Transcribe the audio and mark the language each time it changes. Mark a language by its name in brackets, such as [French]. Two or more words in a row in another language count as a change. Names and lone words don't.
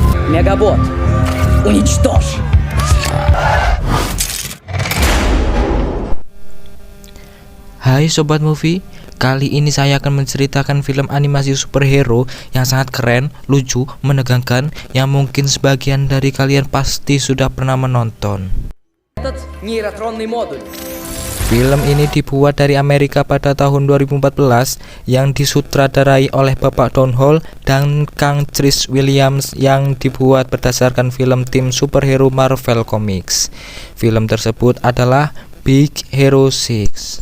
[Russian] Мегабот, уничтожь! [Indonesian] Hai Sobat Movie, kali ini saya akan menceritakan film animasi superhero yang sangat keren, lucu, menegangkan, yang mungkin sebagian dari kalian pasti sudah pernah menonton. [Russian] Этот нейротронный модуль. [Indonesian] Film ini dibuat dari Amerika pada tahun 2014 yang disutradarai oleh Bapak Don Hall dan Kang Chris Williams yang dibuat berdasarkan film tim superhero Marvel Comics. Film tersebut adalah Big Hero 6.